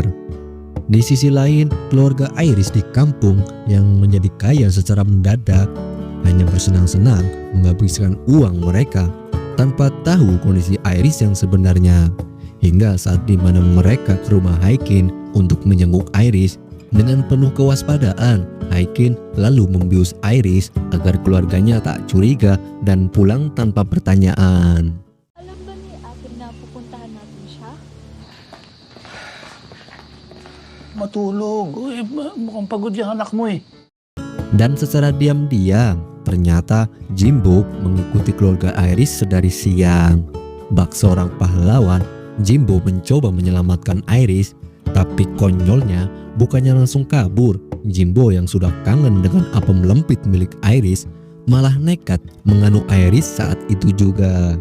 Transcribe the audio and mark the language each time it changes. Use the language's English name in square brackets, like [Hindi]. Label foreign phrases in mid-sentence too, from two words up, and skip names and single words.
[Indonesian] Di sisi lain, keluarga Iris di kampung yang menjadi kaya secara mendadak hanya bersenang-senang menghabiskan uang mereka tanpa tahu kondisi Iris yang sebenarnya. Hingga saat di mana mereka ke rumah Haikin untuk menjenguk Iris, Dengan penuh kewaspadaan, Haikin lalu membius Iris agar keluarganya tak curiga dan pulang tanpa pertanyaan. [Filipino] Alam ba ni Akin na pupuntahan natin siya? Matulog. Uy, mukhang pagod yung anak mo eh. [Indonesian] Dan secara diam-diam, ternyata Jimbo mengikuti keluarga Iris sedari siang. Bak seorang pahlawan, Jimbo mencoba menyelamatkan Iris, tapi konyolnya bukannya langsung kabur. Jimbo yang sudah kangen dengan apem lempit milik Iris malah nekat menganu Iris saat itu juga.